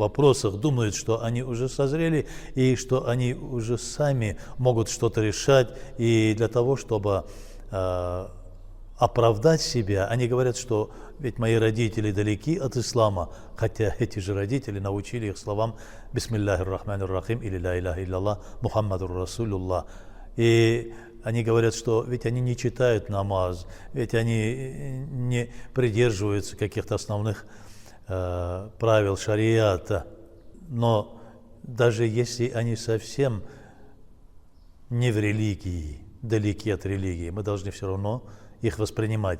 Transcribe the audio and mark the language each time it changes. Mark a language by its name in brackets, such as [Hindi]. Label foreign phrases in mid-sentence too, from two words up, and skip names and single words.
[Russian] вопросах думают, что они уже созрели и что они уже сами могут что-то решать, и для того, чтобы оправдать себя, они говорят, что ведь мои родители далеки от ислама, хотя эти же родители научили их словам [Arabic] «بسم الله الرحمن الرحيم» [Russian] или [Arabic] «لا إله إلا الله محمد رسول الله». [Russian] И они говорят, что ведь они не читают намаз, ведь они не придерживаются каких-то основных правил шариата. Но даже если они совсем не в религии, далеки от религии, мы должны все равно их воспринимать.